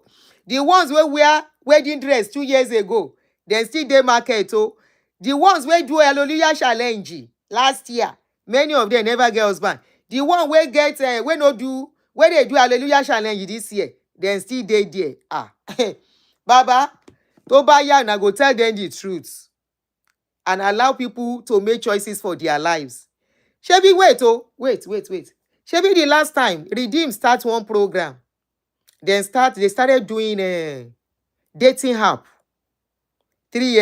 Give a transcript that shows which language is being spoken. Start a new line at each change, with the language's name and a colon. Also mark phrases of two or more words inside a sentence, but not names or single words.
Nigerian Pidgin: The ones wey wear wedding dress 2 years ago, dem still dey market o. The ones wey do hallelujah challenge last year, many of them never get husband. The one wey get wey dey do hallelujah challenge this year, dem still dey there. Baba,
Yoruba: to bá yá
Nigerian Pidgin: una go tell them the truth and allow people to make choices for their lives. Shebi wait. Shebi the last time Redeem start one program. They started doing dating app 3 years ago.